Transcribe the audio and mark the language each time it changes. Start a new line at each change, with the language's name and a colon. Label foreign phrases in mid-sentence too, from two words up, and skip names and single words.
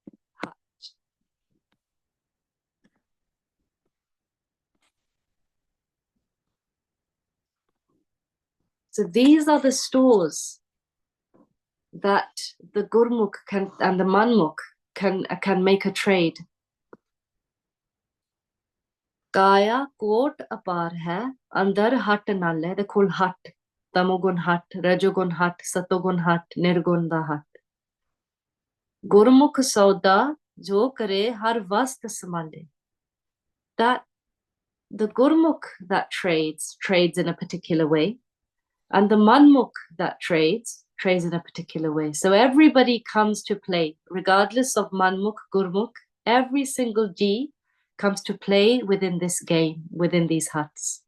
English: So these are the stores that the Gurmukh can and the Manmukh can make a trade.
Punjabi: ਕਾਇਆ ਕੋਟ ਅਪਾਰ ਹੈ, ਅੰਦਰ ਹਾਟ ਨਾਲ ਹੈ, ਦੇ ਕੁਲ ਹਾਟ, ਤਮੋਗੁਣ ਹਾਟ, ਰਜੋਗੁਣ ਹਾਟ, ਸਤੋਗੁਣ ਹਾਟ, ਨਿਰਗੁਣ ਦਾ ਹਾਟ. ਗੁਰਮੁਖਿ ਸਉਦਾ ਜੋ ਕਰੇ ਹਰਿ ਵਸਤੁ ਸਮਾਲੇ.
English: That the Gurmukh that trades in a particular way, and the Manmukh that trades in a particular way. So everybody comes to play, regardless of Manmukh, Gurmukh, every single G comes to play within this game, within these huts.